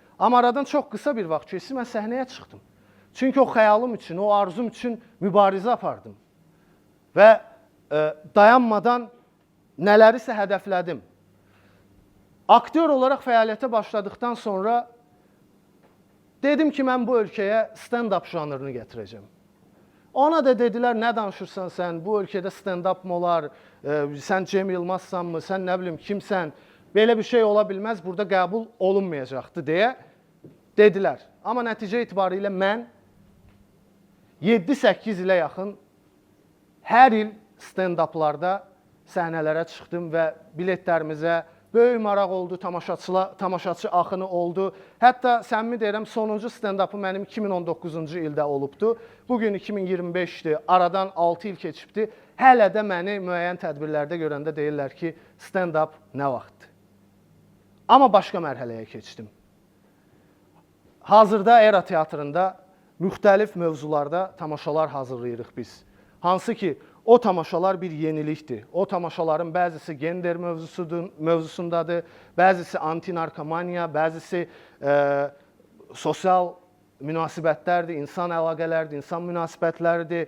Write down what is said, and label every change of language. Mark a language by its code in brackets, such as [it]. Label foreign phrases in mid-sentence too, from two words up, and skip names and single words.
[az] Amma aradan çox qısa bir vaxt keçdi, mən səhnəyə çıxdım. Çünki o xəyalım üçün, o arzum üçün mübarizə apardım. Və dayanmadan nələrisə hədəflədim. Aktyor olaraq fəaliyyətə başladıqdan sonra dedim ki, mən bu ölkəyə stand-up janrını gətirəcəm. Ona da dedilər, nə danışırsan sən, bu ölkədə stand-up mı olar, sən Cem Yılmazsanmı, sən nə bilim kimsən, belə bir şey ola bilməz, burada qəbul olunmayacaqdı deyə dedilər. Amma nəticə itibarilə mən 7-8 ilə yaxın hər il stand-uplarda səhnələrə çıxdım və biletlərimizə böyük maraq oldu, tamaşaçı axını oldu. Hətta səmimi deyirəm, sonuncu stand-upı mənim 2019-cu ildə olubdu. Bugün 2025-dir, aradan 6 il keçibdi. Hələ də məni müəyyən tədbirlərdə görəndə deyirlər ki, stand-up nə vaxtdır? Amma başqa mərhələyə keçdim. Hazırda Era teatrında müxtəlif mövzularda tamaşalar hazırlayırıq biz. Hansı ki, o tamaşalar bir yenilikdir. O tamaşaların bəzisi gender mövzusundadır, bəzisi anti-narkomaniya, bəzisi sosial münasibətlərdir, insan əlaqələrdir, insan münasibətləridir.